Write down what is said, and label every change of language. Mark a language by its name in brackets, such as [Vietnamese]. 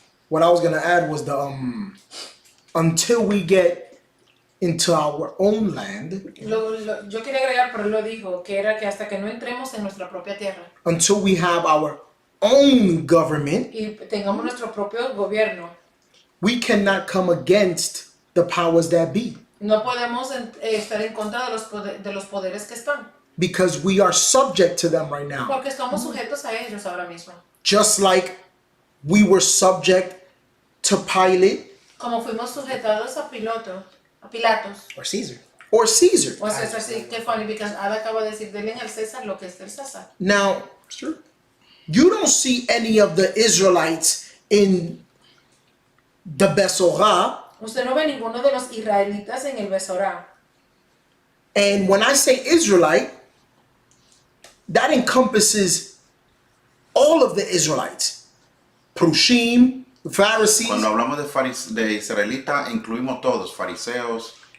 [English] What I was gonna add was until we get into our own land, [Spanish] Yo quería agregar, pero él lo dijo, que era que hasta que no entremos en nuestra propia tierra [English] until we have our own government, [Spanish] y tengamos nuestro propio gobierno, [English] we cannot come against the powers that be [Spanish] no podemos estar en contra de los poderes que están, [English] because we are subject to them right now. [Spanish] porque estamos sujetos a ellos ahora mismo. [English] Just like we were subject to Pilate [Spanish] Como fuimos sujetados a Pilatos. [English] Or Caesar. or Caesar. [Spanish] O sea, es así, qué [English] funny, because [Spanish] Ada acaba de decir, denle al César lo que es del César. [English] Now, you don't see any of the Israelites in the Besorah. [Spanish] Usted no ve ninguno de los israelitas en el Besorá. [English] And when I say Israelite, that encompasses all of the Israelites. Prushim, the Pharisees, [Spanish] Cuando hablamos de israelita, incluimos todos, fariseos,